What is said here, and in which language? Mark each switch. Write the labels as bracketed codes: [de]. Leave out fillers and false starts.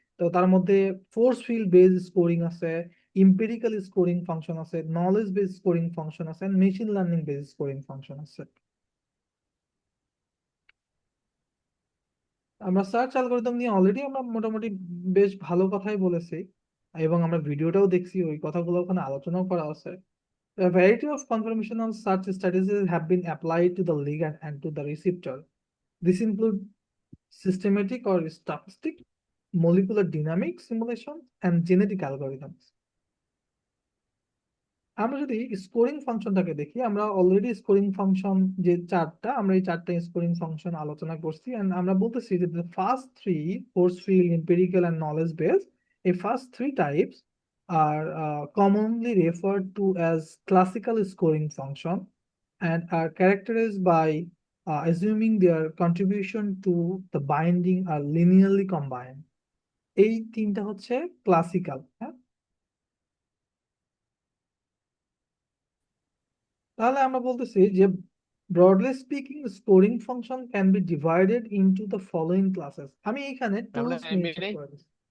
[bn] তো তার মধ্যে ফোর্স ফিল্ড বেস স্কোরিং আছে, ইম্পিরিক্যাল স্কোরিং ফাংশন আছে, নলেজ বেস স্কোরিং ফাংশন আছে, machine learning base scoring function আছে। আমরা সার্চ অ্যালগোরিদম নিয়ে অলরেডি আমরা মোটামুটি বেশ ভালো কথাই বলেছি, এবং আমরা ভিডিওটাও দেখছি, ওই কথাগুলো ওখানে আলোচনাও করা আছে। [en] A variety of conformational search strategies have been applied to the ligand and to the receptor. This include systematic or stochastic, molecular dynamic simulation, and genetic algorithms. [bn] আমরা যদি স্কোরিং ফাংশনটাকে দেখি, আমরা অলরেডি স্কোরিং ফাংশন যে চারটা, আমরা এই চারটা scoring function আলোচনা করছি। [en] and [bn] আমরা বলতেছি যে [en] the first three, force field, empirical, and knowledge based, [bn] এই [en] first three types are commonly referred to as classical scoring function and are characterized by assuming their contribution to the binding are linearly combined. [bn] এই তিনটা হচ্ছে classical. হ্যাঁ, তাহলে আমরা বলতেছি যে [en] Broadly speaking scoring function can be divided into the following classes. [bn] আমি এখানে আমরা [en] tools এমবি mention [bn] নেই, করে দিচ্ছি।